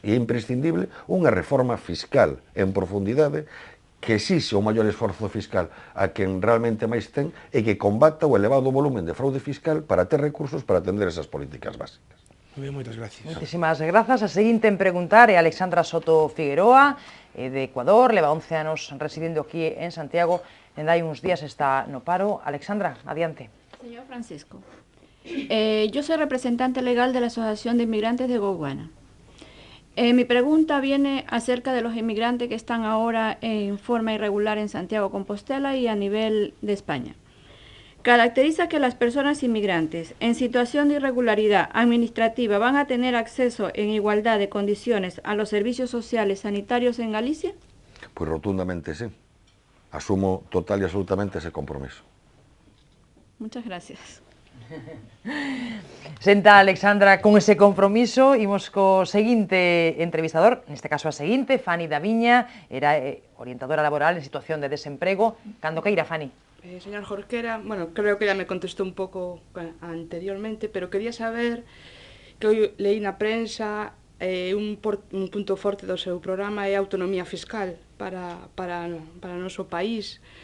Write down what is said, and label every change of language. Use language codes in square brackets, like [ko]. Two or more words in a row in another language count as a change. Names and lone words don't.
[gl] E é imprescindible unha reforma fiscal en profundidade que exixe o maior esforzo fiscal a quen realmente máis ten e que combata o elevado volumen de fraude fiscal para ter recursos para atender esas políticas básicas. Moi ben, moitas gracias. Moitísimas grazas. A seguinte en preguntar é Alexandra Soto Figueroa, de Ecuador, leva 11 anos residindo aquí en Santiago, e hai uns días está no paro. Alexandra, adiante. [es] Señor Francisco, yo soy representante legal de la Asociación de Inmigrantes de Goguana. Mi pregunta viene acerca de los inmigrantes que están ahora en forma irregular en Santiago Compostela y a nivel de España. Caracteriza que las personas inmigrantes en situación de irregularidad administrativa van a tener acceso en igualdad de condiciones a los servicios sociales sanitarios en Galicia? Pues rotundamente sí. Asumo total y absolutamente ese compromiso. Muchas gracias. [gl] Senta Alexandra con ese compromiso, imos co seguinte entrevistador, neste caso a seguinte, Fani Daviña, era orientadora laboral en situación de desemprego. Cando queira, Fani. Señor Jorquera, bueno, [es] creo que ya me contestó [gl] un pouco anteriormente, pero quería saber, [es] que hoy leí [gl] na prensa, un punto forte do seu programa é a autonomía fiscal para o noso país.